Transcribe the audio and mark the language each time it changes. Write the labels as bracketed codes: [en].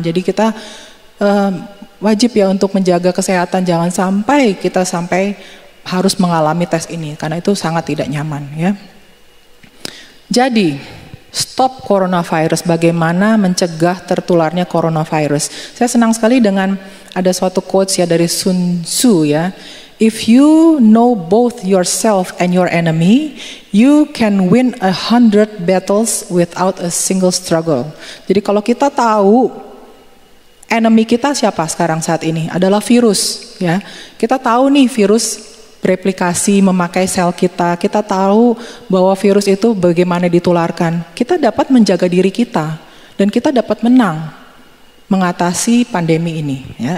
[id] Jadi kita wajib ya untuk menjaga kesehatan, jangan sampai kita harus mengalami tes ini karena itu sangat tidak nyaman ya. Jadi [en] stop coronavirus, [id] bagaimana mencegah tertularnya coronavirus. Saya senang sekali dengan ada suatu quotes ya dari Sun Tzu ya. [en] If you know both yourself and your enemy, you can win 100 battles without a single struggle. [id] Jadi kalau kita tahu enemy kita siapa sekarang saat ini adalah virus ya. Kita tahu nih virus bereplikasi memakai sel kita. Kita tahu bahwa virus itu bagaimana ditularkan. Kita dapat menjaga diri kita dan kita dapat menang mengatasi pandemi ini ya.